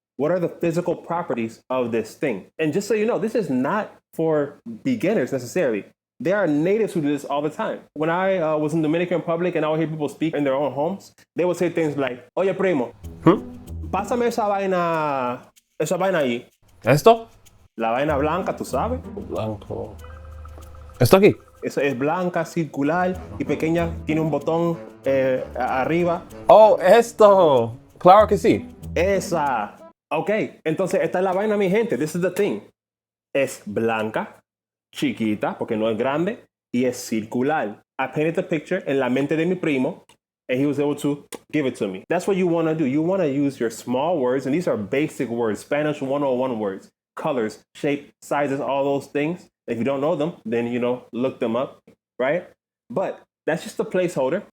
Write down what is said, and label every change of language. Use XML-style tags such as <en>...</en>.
<en>What are the physical properties of this thing? And just so you know, this is not for beginners necessarily. There are natives who do this all the time. When I was in the Dominican Republic and I would hear people speak in their own homes, they would say things like,</en> <es>oye, primo, pásame esa vaina ahí. ¿Esto? La vaina blanca, tú sabes. Blanco. ¿Esto aquí? Esa es blanca, circular y pequeña, tiene un botón arriba. Oh, esto. Claro que sí. Esa. Ok, entonces esta es la vaina, mi gente.</es> <en>This is the thing.</en> <es>Es blanca, chiquita, porque no es grande, y es circular.</es> <en>I painted the picture</en> <es>en la mente de mi primo,</es> <en>and he was able to give it to me. That's what you want to do. You want to use your small words, and these are basic words, Spanish 101 words, colors, shape, sizes, all those things. If you don't know them, then, look them up, right? But that's just a placeholder.</en>